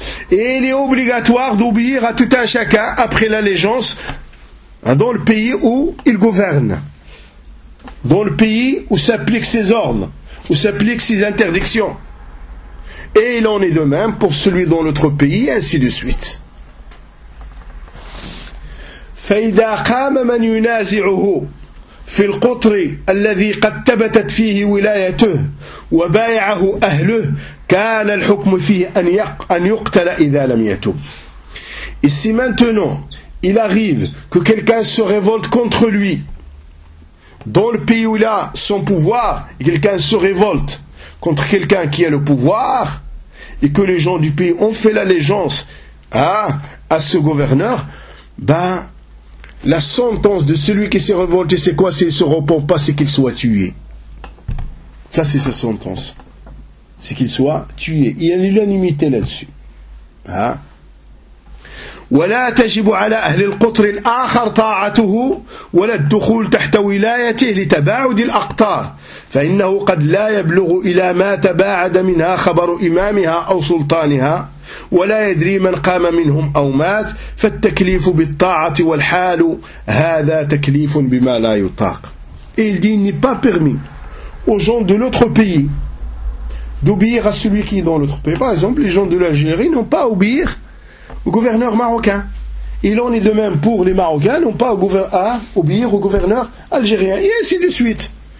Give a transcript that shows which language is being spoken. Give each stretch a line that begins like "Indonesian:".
French: Et il est obligatoire d'obéir à tout un chacun après l'allégeance dans le pays où il gouverne. Dans le pays où s'appliquent ses ordres, où s'appliquent ses interdictions. Et il en est de même pour celui dans l'autre pays, ainsi de suite.
Arabic: فَإِذَا قَامَ مَنْ يُنَازِعُهُ في القطر الذي قد ثبتت فيه ولايته وبايعه أهله كان الحكم فيه أن يقتل إذا لم يتوب.
French: Et si maintenant il arrive que quelqu'un se révolte contre lui dans le pays où il a son pouvoir, et quelqu'un se révolte contre quelqu'un qui a le pouvoir, et que les gens du pays ont fait l'allégeance à ce gouverneur, ben la sentence de celui qui s'est révolté, c'est quoi? S'il ne se repent pas, c'est qu'il soit tué. Ça, c'est sa sentence. C'est qu'il soit tué. Il y a l'unanimité là-dessus. Hein?
Arabic: ولا تجب على أهل القطر الآخر طاعته ولا الدخول تحت ولايته لتباعد الأقطار فإنه قد لا يبلغ إلى ما تباعد منها خبر إمامها أو سلطانها ولا يدري من قام منهم أو مات فالتكليف بالطاعة والحال هذا تكليف بما لا يطاق.
French: Il dit, n'est pas permis aux gens de l'autre pays d'obéir à celui qui est dans l'autre pays. Par exemple, les gens de l'Algérie n'ont pas obéir au gouverneur marocain. Il en est de même pour les Marocains, non pas à obéir au gouverneur algérien. Et ainsi de suite.